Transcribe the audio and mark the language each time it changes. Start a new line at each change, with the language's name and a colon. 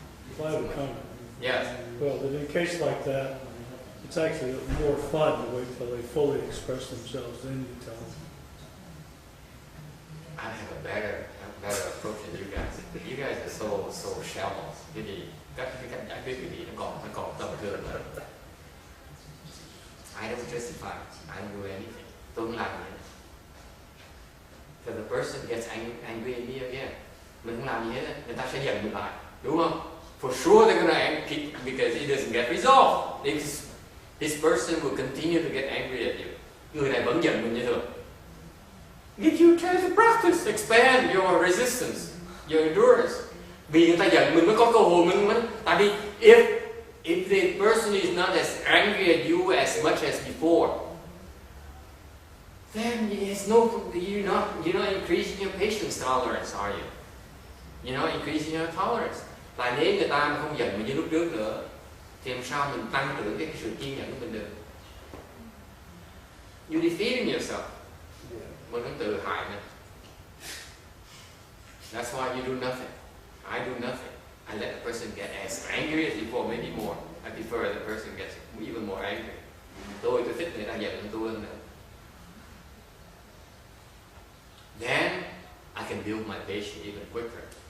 English: If I have a comment. Yes. Well, in a case like that, it's actually more fun to wait till they fully express themselves, then you tell them. I have a better approach than you guys. You guys are so shallow.
Vietnamese: Cái cách giải quyết cái gì nó còn tầm thường lắm.
English: I don't justify. I don't do anything.
Vietnamese: Tôi không làm gì hết.
English: So the person gets angry at me again.
Vietnamese: Mình không làm gì hết. Người ta sẽ giận mình lại, đúng không?
English: For sure they're gonna keep because it doesn't get resolved. This person will continue to get angry at you.
Vietnamese: Người này vẫn giận mình như thường.
English: If you try to practice, expand your resistance, your endurance.
Vietnamese: Vì người ta giận mình mới có cơ hội mình. Tại vì
English: if the person is not as angry at you as much as before, then you're not increasing your patience tolerance, are you? You're not increasing your tolerance.
Vietnamese: Tại nếu người ta không giận mình như lúc trước nữa, thì làm sao mình tăng trưởng cái sự kiên nhẫn của mình được?
English: You're defeating yourself.
Vietnamese: Mình cũng tự hại mình.
English: That's why you do nothing. I do nothing. I let the person get as angry as before, maybe more. I prefer the person gets even more angry.
Vietnamese: Tôi thích người ta giận hơn tôi hơn nữa.
English: Then I can build my patience even quicker.